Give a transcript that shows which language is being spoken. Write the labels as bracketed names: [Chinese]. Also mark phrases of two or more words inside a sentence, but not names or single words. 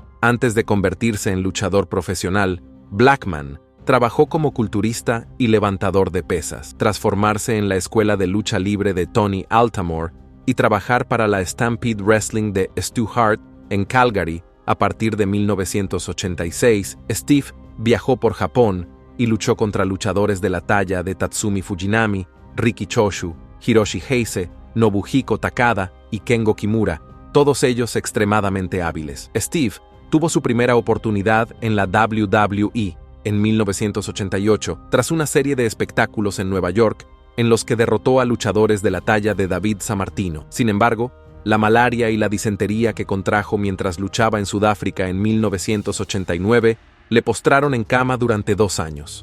[Spanish] Antes de convertirse en luchador profesional, Blackman trabajó como culturista y levantador de pesas, tras formarse en la escuela de lucha libre de Tony Altamore y trabajar para la Stampede Wrestling de Stu Hart en Calgary. A partir de 1986, Steve viajó por Japón y luchó contra luchadores de la talla de Tatsumi Fujinami, Riki Choshu, Hiroshi Heise, Nobuhiko Takada y Kengo Kimura, todos ellos extremadamente hábiles. Steve tuvo su primera oportunidad en la WWE en 1988, tras una serie de espectáculos en Nueva York, en los que derrotó a luchadores de la talla de David Sammartino. Sin embargo, la malaria y la disentería que contrajo mientras luchaba en Sudáfrica en 1989 le postraron en cama durante 2 años.